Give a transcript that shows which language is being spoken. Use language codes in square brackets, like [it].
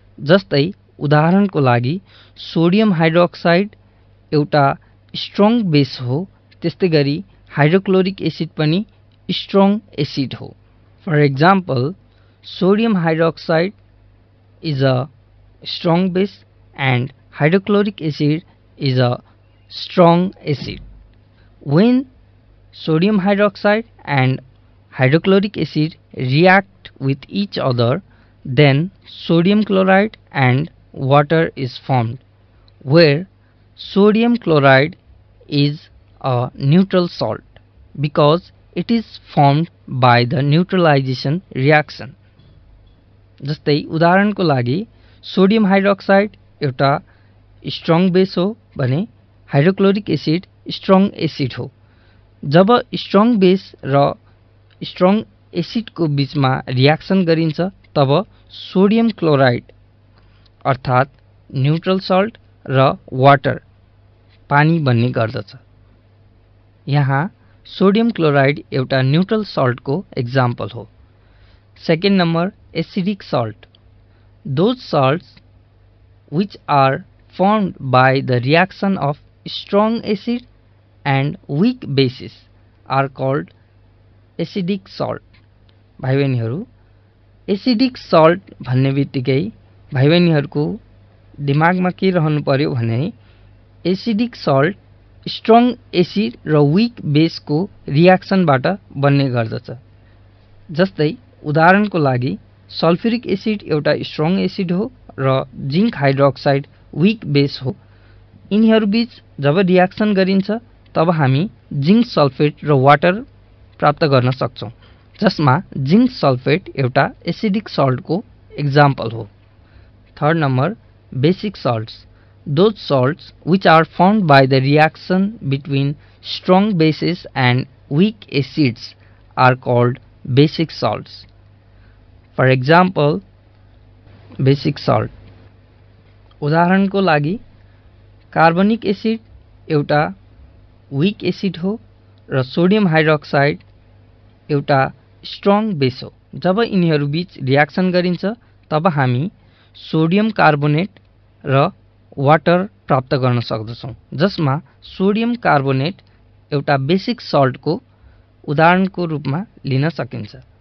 [ne] जस्तै उदाहरणको लागि सोडियम हाइड्रोक्साइड एउटा स्ट्रङ बेस हो, त्यस्तै गरी हाइड्रोक्लोरिक एसिड पनि स्ट्रङ एसिड हो। [en] For example, sodium hydroxide is a strong base and hydrochloric acid is a strong acid. When sodium hydroxide and hydrochloric acid react with each other, then sodium chloride and water is formed, where sodium chloride is a neutral salt because it is formed by the neutralization reaction. [ne] जस्तै उदाहरणको लागि sodium hydroxide एउटा strong base हो भने hydrochloric acid strong acid हो। जब strong base र strong एसिडको बीचमा reaction गरिन्छ तब सोडियम क्लोराइड अर्थात् न्यूट्रल सल्ट र वाटर पानी बन्ने गर्दछ। यहाँ सोडियम क्लोराइड एउटा न्यूट्रल सल्टको एक्जाम्पल हो। [en] Second number, acidic salt. Those salts which are formed by the reaction of strong acid and weak bases are called acidic salt. [ne] भाइ बहिनीहरू, एसिडिक सल्ट भन्ने बित्तिकै भाइ बहिनीहरूको दिमागमा के रहनु पर्यो भने एसिडिक सल्ट स्ट्रङ एसिड र विक बेसको रियाक्सनबाट बन्ने गर्दछ। जस्तै उदाहरणको लागि सल्फ्युरिक एसिड एउटा स्ट्रङ एसिड हो र जिंक हाइड्रोक्साइड विक बेस हो। यिनीहरूबीच जब रियाक्सन गरिन्छ तब हामी जिंक सल्फेट र वाटर प्राप्त गर्न सक्छौं, जसमा जिंक सल्फेट एउटा एसिडिक सल्टको एक्जाम्पल हो। [en] Third number, basic salts. Those salts which are formed by the reaction between strong bases and weak acids are called basic salts. For example, basic salt. [ne] उदाहरणको लागि कार्बनिक acid एउटा weak acid हो र sodium hydroxide एउटा strong base हो। जब यिनीहरू बीच रियाक्सन गरिन्छ तब हामी सोडियम कार्बोनेट र वाटर प्राप्त गर्न सक्दछौं, जसमा सोडियम कार्बोनेट एउटा बेसिक सल्टको उदाहरणको रूपमा लिन सकिन्छ।